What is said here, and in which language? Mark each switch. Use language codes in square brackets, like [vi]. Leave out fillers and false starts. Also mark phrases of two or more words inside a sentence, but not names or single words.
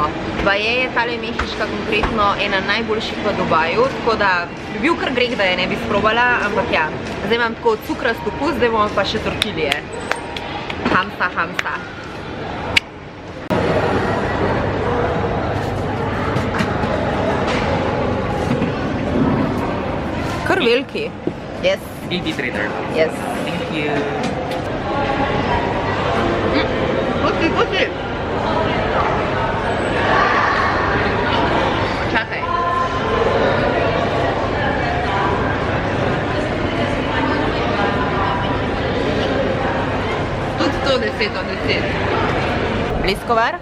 [sl] Baje je tale mehiška konkretno ena najboljših v Dubaju, tako da bi bil kar greh, da je ne bi sprobala, ampak ja, zdaj imam tako cukrast okus, zdaj bomo pa še tortilije. Hamsa, hamsa. Kar veliki. [en] Yes. Easy trader. Yes. Thank you. [sl] Pusti. Čakaj. Tudi to 10 od 10. Bliskovar?